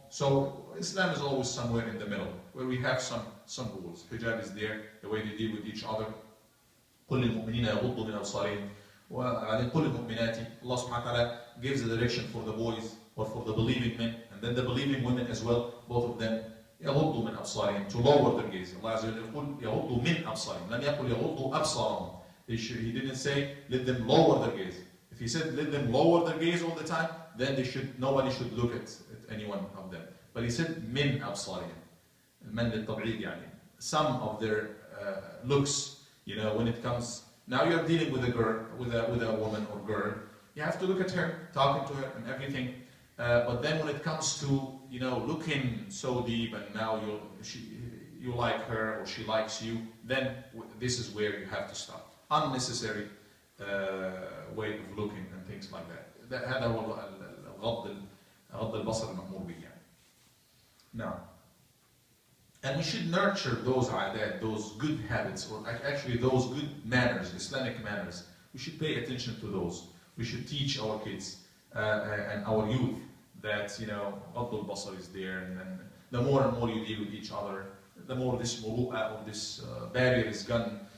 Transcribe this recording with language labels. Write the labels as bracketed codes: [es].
[en] So Islam is always somewhere in the middle, where we have some rules. Hijab is there, the way they deal with each other. [ar] قل للمؤمنين يغضوا من أبصارهم وقل للمؤمنات. [en] Allah subhanahu wa ta'ala gives the direction for the boys or for the believing men, and then the believing women as well, both of them [ar] يغضوا من أبصارهم, [en] to lower their gaze. [ar] Allah Azza wa Jalla يقول يغضوا من أبصارهم, لم يقل يغضوا أبصارهم. [en] He didn't say let them lower their gaze. If he said let them lower their gaze all the time, then nobody should look at any one of them. But he said [ar] من أبصارهم, من للتبعيد يعني. [en] Some of their looks, when it comes, now you're dealing with a girl, with a woman or girl, you have to look at her, talking to her and everything. But then when it comes to looking so deep, and now you like her or she likes you, then this is where you have to stop. Unnecessary way of looking and things like that. [ar] هذا هو غض البصر المأمور به. [en] Now, and we should nurture those adat, those good habits, or actually those good manners, Islamic manners. We should pay attention to those. We should teach our kids and our youth that [ar] غض البصر [en] is there, and then the more and more you deal with each other, the more this muru'ah or this barrier is gone.